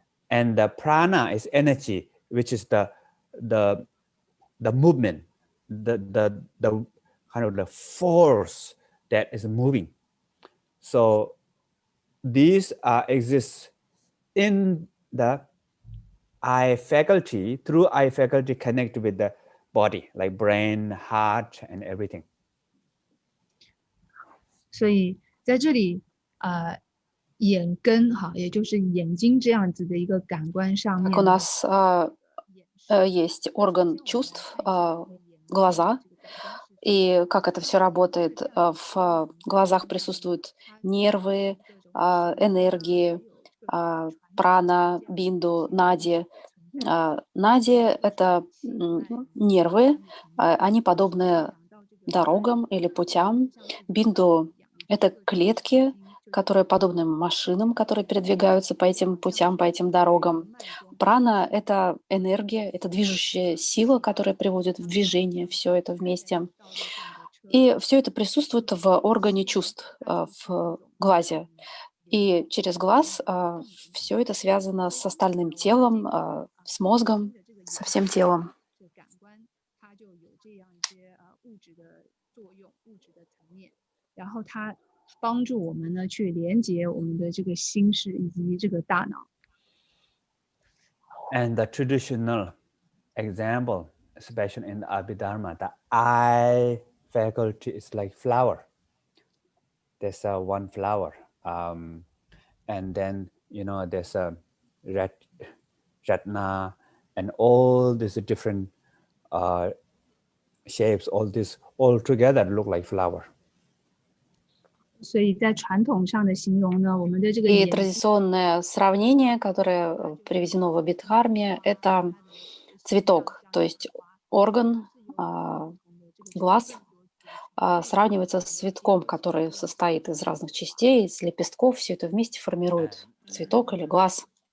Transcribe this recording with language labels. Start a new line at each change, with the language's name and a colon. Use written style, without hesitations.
English: And the prana is energy, which is the movement, the kind of the force that is moving. So these exist in the eye faculty, through eye faculty connect with the body, like brain, heart, and everything.
Chinese: 所以在这里，眼根哈，也就是眼睛这样子的一个感官上面
Russian: Как у нас есть орган чувств, глаза, и как это все работает. В глазах присутствуют нервы, энергии, прана, бинду, нади. Нади — это нервы, они подобны дорогам или путям. Бинду — это клетки, которые подобны машинам, которые передвигаются по этим путям, по этим дорогам. Прана — это энергия, это движущая сила, которая приводит в движение все это вместе. И все это присутствует в органе чувств, в глазе. И через глаз все это связано с остальным телом, с мозгом, со всем телом.
Chinese: 感官它就有这样一些物质的作用、物质的层面，然后它帮助我们呢去连接我们的这个心识以及这个大脑。
English: And the traditional example, especially in the Abhidharma, the eye faculty is like flower. There's one flower, and then there's a ratna, and all these different shapes. All this all together look like flower.
Chinese: 所以在传统上的形容呢，我们的这个
Russian: И
Chinese: 眼
Russian: традиционное сравнение, которое приведено в Абхидхарме, это цветок, то есть орган, глаз, сравнивается с цветком, который состоит из разных частей, из лепестков, все это вместе формирует цветок или глаз.